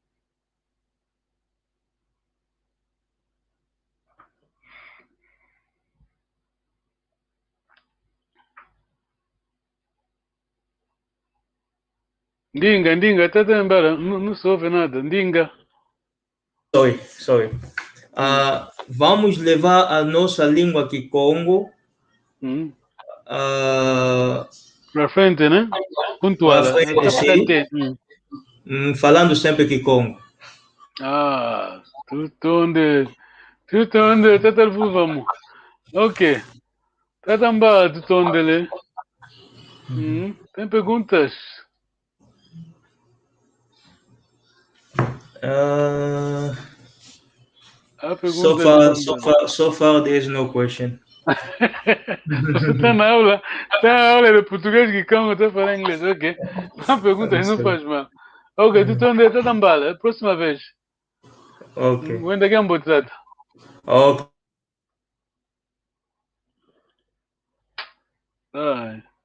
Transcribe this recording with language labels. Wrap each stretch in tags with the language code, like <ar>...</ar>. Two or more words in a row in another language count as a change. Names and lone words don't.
<kg>Ndinga, Tata Mbala,</kg> <pt>não se ouve nada. Ndinga. Sorry. Vamos levar a nossa língua Kikongo Para frente, né? Pontual. Para frente, sim. Falando sempre Kikongo.</pt> <kg>Ah, Tutonde, Tata Luvamo. Ok. Tata Mbala, Tutondele.</kg> <pt>Tem perguntas?</pt> <en>So far, there is no question.</en> <pt>Você está na aula de português que Congo está falando inglês, ok? Uma pergunta não faz mal.</pt> <kg>Ok, Tutondele, Tata Mbala,</kg> <pt>próxima vez. Ok. Wenda que é um botado. Ok. Ai.</pt>